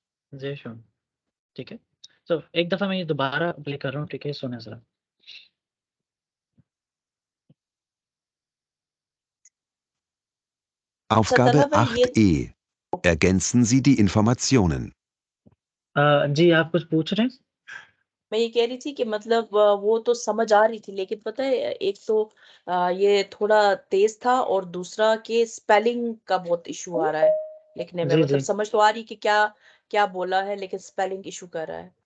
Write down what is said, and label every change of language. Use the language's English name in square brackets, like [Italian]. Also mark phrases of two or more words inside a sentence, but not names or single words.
[German] sehr schön, [Hindi] ठीक है। तो एक दफ़ा मैं ये दोबारा प्ले कर रहा हूँ, ठीक है? सुनें ज़रा। [German] Aufgabe [Hindi] तलब ये [German] 8e. Ergänzen Sie die Informationen. [Hindi] जी, आप कुछ पूछ रहे हैं? मैं ये कह रही थी कि मतलब वो तो समझ आ रही थी, लेकिन पता है एक तो ये थोड़ा तेज था और दूसरा कि स्पेलिंग का बहुत इशू आ रहा है लिखने में। जी, मतलब जी। समझ तो आ रही कि क्या क्या बोला है, लेकिन स्पेलिंग इशू कर रहा है।